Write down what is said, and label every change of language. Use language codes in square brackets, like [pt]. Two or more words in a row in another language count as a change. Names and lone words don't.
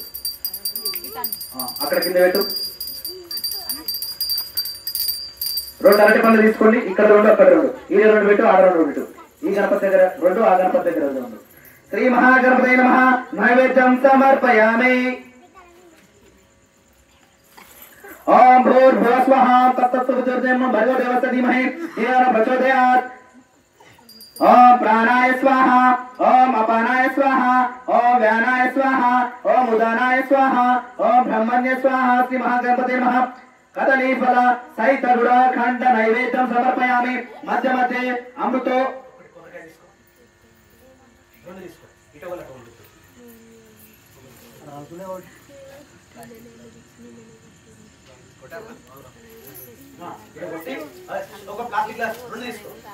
[te] అక్కడ కింద పెట్టు. 2 అరటి పండ్లు తీసుకోండి. ఇక్కడ 2 అక్కడ 2, ఈ 2 పెట్టు, ఆడ 2 పెట్టు. ఈ గణపతి దగ్గర 2, ఆ గణపతి దగ్గర 2. [sa] శ్రీ మహాగణపతే నమః. నైవేద్యం సమర్పయామి. ఓం భూర్భువః స్వః తత్సవితుర్వరేణ్యం భర్గో దేవस्य धीमहि धियो न प्रचोदयात्. ఓం ప్రాణాయ స్వాహ. ఓం అపానాయ స్వాహ. ఓం వ్యానాయ స్వాహ. ఓం ఉదానాయ స్వాహ. ఓం బ్రహ్మణ్య స్వాహ. శ్రీ మహాగణపతే నమః. కదలీ ఫల సహిత గుడాఖండ నైవేద్యం సమర్పయామి. [te] మధ్య మధ్య అమృతో ఒక [en] plastic glass [te] 2 తీసుకో.